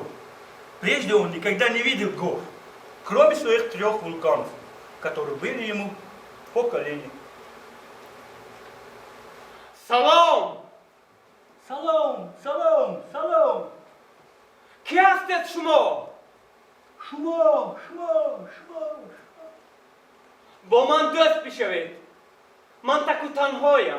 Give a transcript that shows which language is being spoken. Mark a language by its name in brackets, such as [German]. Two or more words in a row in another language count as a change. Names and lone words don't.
[Russian] Прежде он никогда не видел гор, кроме своих 3 вулканов, которые были ему по колени. [Persian] سلام! [Tajik] Салом, салом, салом! [Persian] کی هستید شما؟ [Tajik] Шмо. [Persian] با من دوست بشوید. من تک و تنهایم.